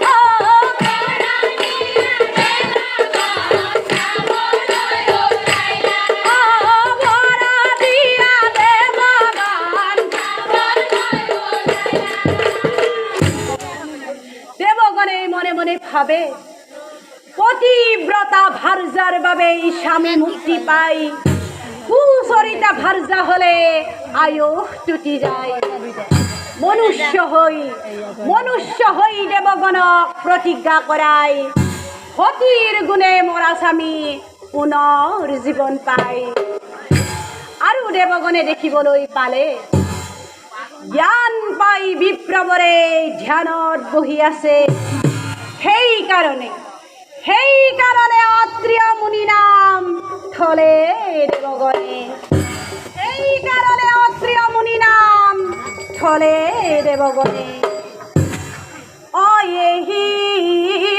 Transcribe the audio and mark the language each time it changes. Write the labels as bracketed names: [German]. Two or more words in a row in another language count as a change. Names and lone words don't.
[Assamese] দেবগণে মনে মনে ভাবে পতিব্রতা ভার্যার ভাবে স্বামী মুক্তি পাই কুচরিতা ভার্যা হলে আয়ু টুটি যায় মনুষ্য হই দেবগণ প্রতিজ্ঞা করায় সতীর গুণে মরা স্বামী পুনর্জীবন পায় আৰু দেৱগণে দেখিবলৈ পালে জ্ঞান পাই বিপ্ৰৱৰে ধ্যানত বহি আছে সেইকাৰণে অত্ৰিয় মুনি নাম থলে দেৱগণে সেইকাৰণে অত্ৰিয় মুনি নাম থলে দেৱগণে অ এহি